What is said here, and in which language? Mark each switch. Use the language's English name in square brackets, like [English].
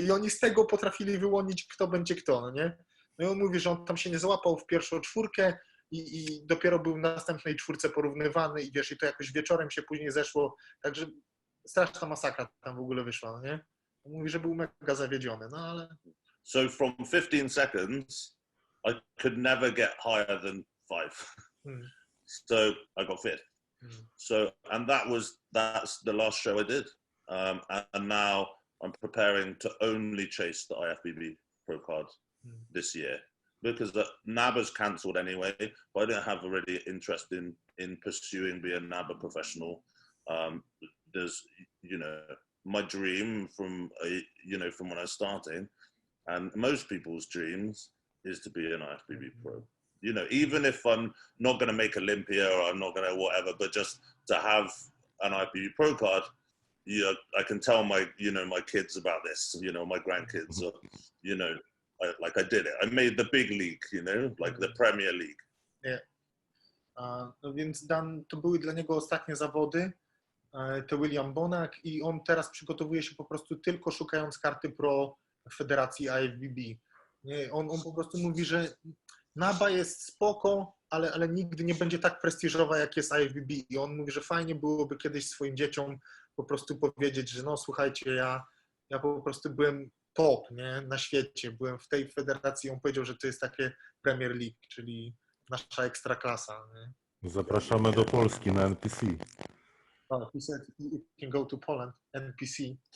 [Polish] I oni z tego potrafili wyłonić, kto będzie kto, no nie? No i on mówi, że on tam się nie załapał w pierwszą 4 i dopiero był w następnej 4 porównywany i wiesz, i to jakoś wieczorem się później zeszło, także straszna masakra tam w ogóle wyszła, no nie? On mówi, że był mega zawiedziony, no ale... [English] So from 15 seconds, I could never get higher than 5. So I got 5th. So, and that's the last show I did. And now I'm preparing to only chase the IFBB Pro card this year because NABA's cancelled anyway, but I don't have a really interest in pursuing being a NABA professional. There's, my dream from when I was starting, and most people's dreams is to be an IFBB Pro. Even if I'm not going to make Olympia or I'm not going to whatever, but just to have an IFBB Pro card, I can tell my kids about this, my grandkids, or, I did it. I made the big league, like the Premier League. Yeah. [Polish] No więc Dan, to były dla niego ostatnie zawody, to William Bonak i on teraz przygotowuje się po prostu tylko szukając karty pro Federacji IFBB. Nie, on po prostu mówi, że NABA jest spoko, ale nigdy nie będzie tak prestiżowa, jak jest IFBB. I on mówi, że fajnie byłoby kiedyś swoim dzieciom po prostu powiedzieć, że no słuchajcie, ja po prostu byłem top, nie, na świecie, byłem w tej federacji. On powiedział, że to jest takie Premier League, czyli nasza ekstraklasa. Nie? Zapraszamy do Polski na NPC. [English] He said you can go to Poland, NPC.